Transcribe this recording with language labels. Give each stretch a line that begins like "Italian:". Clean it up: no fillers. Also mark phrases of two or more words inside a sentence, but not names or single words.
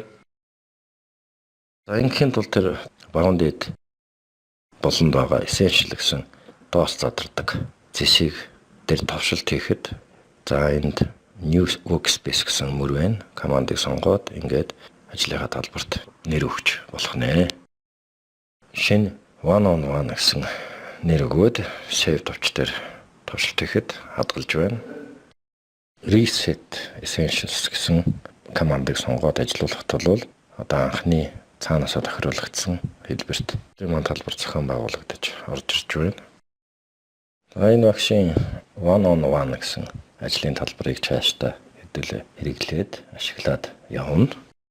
Mongolian: За ингэхийн тулд тэр баруун дээд болонд байгаа Essential гэсэн доос задардаг зэсийг тэр товшилт хийхэд за энд New Workspace гэсэн мөр байна. Командыг сонгоод ингээд ажлынхаа талбарт нэр өгч болох нэ. Шинэ
English: one-on-one
Mongolian: гэсэн нэр өгөөд save товч дээр товшилт хийхэд хадгалж байна. Reset Essentials гэсэн командыг сонгоод ажиллуулахад бол одоо анхны цаанаасаа тохируулагдсан хэлбэрт маань талбар зохион байгуулагдаж орж ирж байна. За энэ багшийн
English: one-on-one
Mongolian: гэсэн ажлын талбарыг цаашдаа хэдүүлээ хэрэглээд ашиглаад явна.